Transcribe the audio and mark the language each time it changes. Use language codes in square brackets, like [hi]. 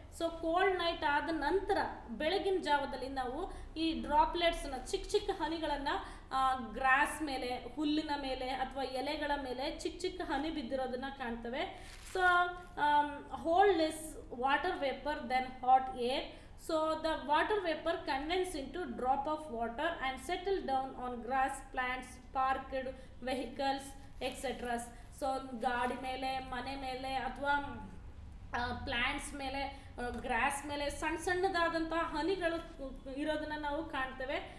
[en] so cold night [kn] ಆದ ನಂತರ ಬೆಳಗಿನ ಜಾವದಲ್ಲಿ ನಾವು ಈ ಡ್ರಾಪ್ಲೆಟ್ಸ್ನ, ಚಿಕ್ಕ ಹನಿಗಳನ್ನು ಗ್ರಾಸ್ ಮೇಲೆ, ಹುಲ್ಲಿನ ಮೇಲೆ ಅಥವಾ ಎಲೆಗಳ ಮೇಲೆ ಚಿಕ್ಕ ಹನಿ ಬಿದ್ದಿರೋದನ್ನು ಕಾಣ್ತೇವೆ. [en] So hold less water vapour than hot air. So the water vapor condenses into drop of water and settle down on grass, plants, parked vehicles, etc. [kn] So ಗಾಡಿ ಮೇಲೆ, ಮನೆ ಮೇಲೆ ಅಥವಾ ಪ್ಲ್ಯಾಂಟ್ಸ್ ಮೇಲೆ, ಗ್ರಾಸ್ ಮೇಲೆ ಸಣ್ಣದಾದಂಥ ಹನಿಗಳು ಇರೋದನ್ನು ನಾವು ಕಾಣ್ತೇವೆ.